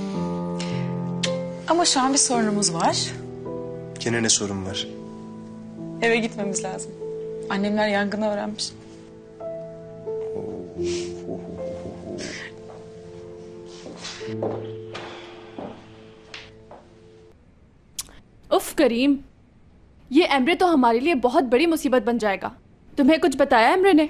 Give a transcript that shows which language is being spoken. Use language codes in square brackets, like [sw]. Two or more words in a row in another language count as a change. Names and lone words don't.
[tr] Ama şu an bir sorunumuz var. Gene ne sorun var? Eve gitmemiz lazım. Annemler yangını öğrenmiş. [hi] उफ करीम, ये एमरे तो हमारे लिए बहुत बड़ी मुसीबत बन जाएगा। तुम्हें कुछ बताया एमरे ने?